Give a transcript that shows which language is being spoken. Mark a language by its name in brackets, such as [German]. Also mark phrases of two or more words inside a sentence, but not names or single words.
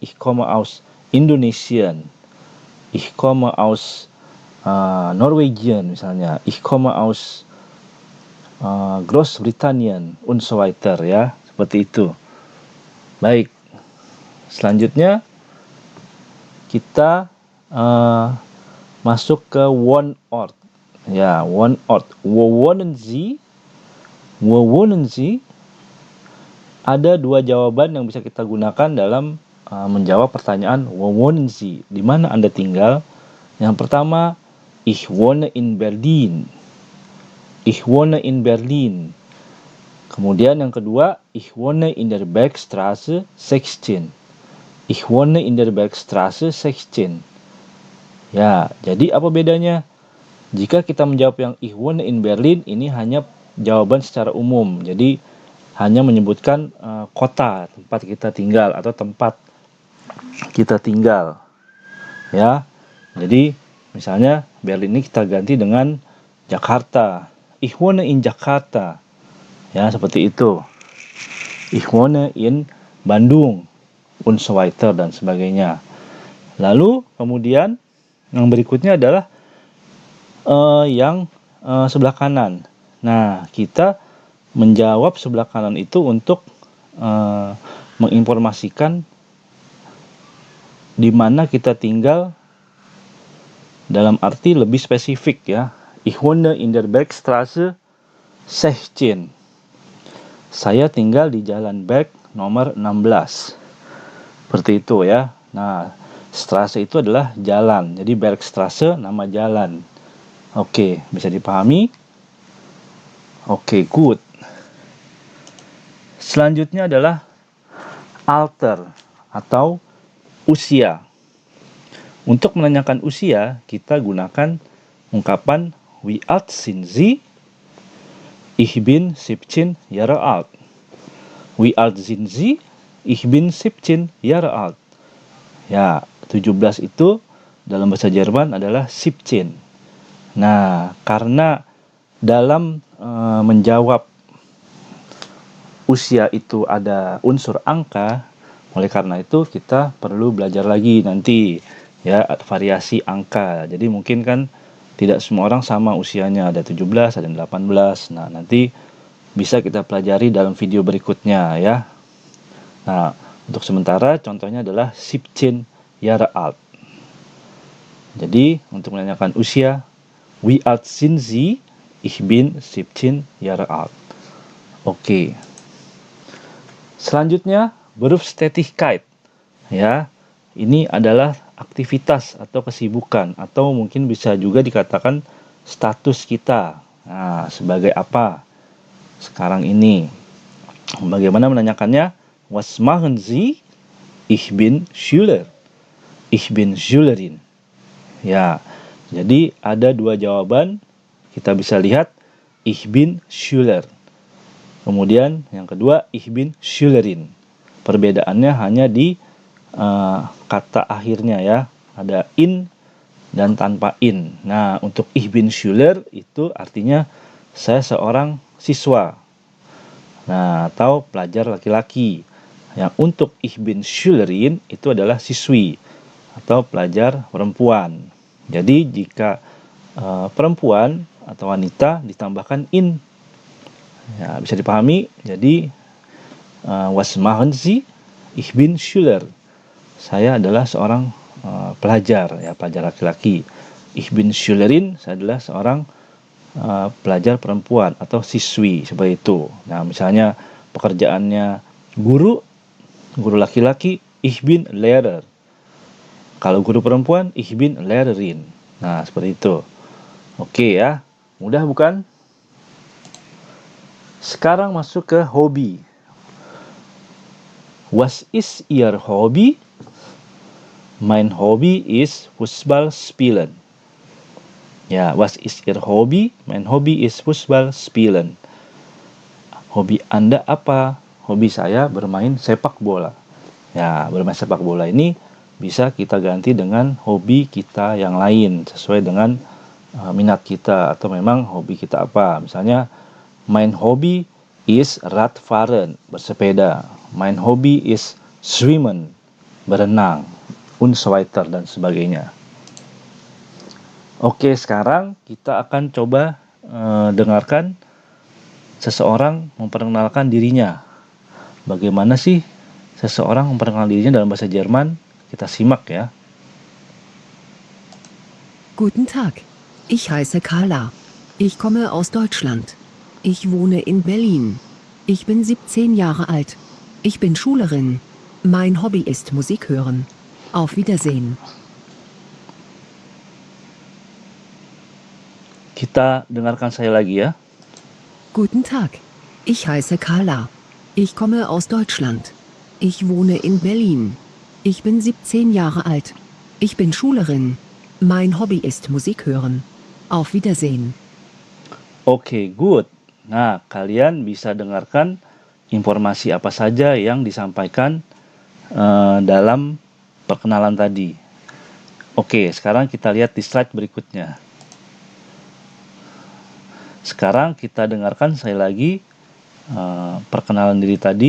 [German] Ich komme aus Indonesien. Ich komme aus Norwegian misalnya. Ich komme aus Großbritannien und so weiter, [Indonesian] ya. Seperti itu. Baik. Selanjutnya kita masuk ke Wohnort. Ya, [German] Wohnort. Wo wohnen Sie? Wo wohnen Sie? [Indonesian] Ada dua jawaban yang bisa kita gunakan dalam menjawab pertanyaan [German] wo wohnen Sie? [Indonesian] Di mana Anda tinggal? Yang pertama, [German] ich wohne in Berlin. Ich wohne in Berlin. [Indonesian] Kemudian yang kedua, [German] ich wohne in der Bergstraße 16. Ich wohne in der Bergstraße 16. [Indonesian] Ya, jadi apa bedanya? Jika kita menjawab yang [German] ich wohne in Berlin, [Indonesian] ini hanya jawaban secara umum. Jadi hanya menyebutkan kota tempat kita tinggal atau tempat kita tinggal. Ya. Jadi misalnya Berlin ini kita ganti dengan Jakarta. [German] Ich wohne in Jakarta. [Indonesian] Ya, seperti itu. [German] Ich wohne in Bandung und so weiter [Indonesian] dan sebagainya. Lalu kemudian yang berikutnya adalah yang sebelah kanan. Nah, kita menjawab sebelah kanan itu untuk menginformasikan di mana kita tinggal dalam arti lebih spesifik, ya. [German] Ich wohne in der Bergstraße 16. [Indonesian] Saya tinggal di Jalan Berg nomor 16. Seperti itu, ya. Nah, Straße itu adalah jalan. Jadi Bergstraße nama jalan. Oke, bisa dipahami? Oke, good. Selanjutnya adalah Alter atau usia. Untuk menanyakan usia, kita gunakan ungkapan [German] Wie alt sind Sie? Ich bin 17 Jahre alt. Wie alt sind Sie? Ich bin 17 Jahre alt. [Indonesian] Ya, 17 itu dalam bahasa Jerman adalah 17. Nah, karena dalam menjawab usia itu ada unsur angka, oleh karena itu kita perlu belajar lagi nanti, ya, variasi angka. Jadi mungkin kan tidak semua orang sama usianya, ada 17, ada 18. Nah, nanti bisa kita pelajari dalam video berikutnya, ya. Nah, untuk sementara contohnya adalah [German] 17 Jahre alt. [Indonesian] Jadi untuk menanyakan usia, [German] Wie alt sind Sie? Ich bin 17 Jahre alt. [Indonesian] Oke. Selanjutnya, Berufstätigkeit. Ya, ini adalah aktivitas atau kesibukan, atau mungkin bisa juga dikatakan status kita. Nah, sebagai apa sekarang ini? Bagaimana menanyakannya? [German] Was machen Sie? Ich bin Schüler. Ich bin Schülerin. [Indonesian] Ya, jadi ada dua jawaban. Kita bisa lihat [German] ich bin Schüler. [Indonesian] Kemudian yang kedua [German] ich bin Schülerin. [Indonesian] Perbedaannya hanya di kata akhirnya, ya. Ada in dan tanpa in. Nah, untuk [German] ich bin Schüler [Indonesian] itu artinya saya seorang siswa. Nah, atau pelajar laki-laki. Yang untuk [German] ich bin Schülerin [Indonesian] itu adalah siswi atau pelajar perempuan. Jadi jika perempuan atau wanita ditambahkan in, ya, bisa dipahami. [German] Jadi was machen Sie? Ich bin Schüler. [Indonesian] Saya adalah seorang pelajar, ya, pelajar laki-laki. [German] Ich bin Schülerin, [Indonesian] saya adalah seorang pelajar perempuan atau siswi, seperti itu. Nah, misalnya pekerjaannya guru laki-laki, [German] ich bin Lehrer. [Indonesian] Kalau guru perempuan, [German] ich bin Lehrerin. [Indonesian] Nah, seperti itu. Oke, ya. Mudah bukan? Sekarang masuk ke hobi. [German] Was ist Ihr Hobby? Mein Hobby ist Fußball spielen. Ya, was ist Ihr Hobby? Mein Hobby ist Fußball spielen. [Indonesian] Hobi Anda apa? hobi saya bermain sepak bola. Ya, bermain sepak bola ini bisa kita ganti dengan hobi kita yang lain sesuai dengan minat kita atau memang hobi kita apa. Misalnya, [German] mein Hobby is Radfahren, bersepeda. Mein Hobby is Schwimmen, berenang, und so weiter [Indonesian] dan sebagainya. Oke, sekarang kita akan coba dengarkan seseorang memperkenalkan dirinya. Bagaimana sih seseorang memperkenalkan dirinya dalam bahasa Jerman? Kita simak ya. [German] Guten Tag. Ich heiße Carla. Ich komme aus Deutschland. Ich wohne in Berlin. Ich bin 17 Jahre alt. Ich bin Schülerin. Mein Hobby ist Musik hören. Auf Wiedersehen. [Indonesian] Kita dengarkan saya lagi ya. [German] Guten Tag. Ich heiße Carla. Ich komme aus Deutschland. Ich wohne in Berlin. Ich bin 17 Jahre alt. Ich bin Schülerin. Mein Hobby ist Musik hören. Auf Wiedersehen. [Indonesian] Oke, good. Nah, kalian bisa dengarkan informasi apa saja yang disampaikan dalam perkenalan tadi. Oke, sekarang kita lihat di slide berikutnya. Sekarang kita dengarkan sekali lagi perkenalan diri tadi.